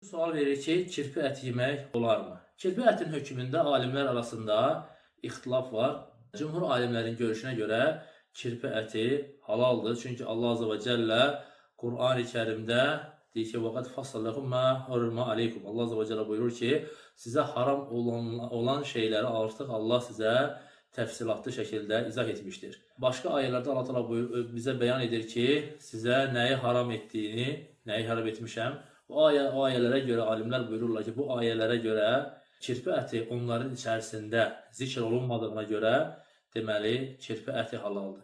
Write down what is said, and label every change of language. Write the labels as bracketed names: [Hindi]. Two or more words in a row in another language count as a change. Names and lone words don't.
[Azerbaijani] Sual verir ki, kirpi əti yemək olarmı? Kirpi ətin hökmündə alimlər arasında ixtilaf var. Cümhur alimlərin görüşünə görə kirpi əti halaldır. Çünki Allah [Arabic] عز وجل [Azerbaijani] Kur'an-ı Kerimdə deyir ki, [Arabic] وَقَدْ فَصَّلَ لَكُمْ مَا حُرِّمَ عَلَيْكُمْ. [Azerbaijani] Allah [Arabic] عز وجل [Azerbaijani] buyurur ki, sizə haram olan şeyləri artıq Allah sizə təfsilatlı şəkildə izah etmişdir. Başqa ayələrdə Allah Teala bizə bəyan edir ki, sizə nəyi haram etdiyini, nəyi haram etmişəm. O ayələrə görə alimlər buyururlar ki, bu ayələrə görə kirpi əti onların içərisində zikr olunmadığına görə deməli kirpi əti halaldır.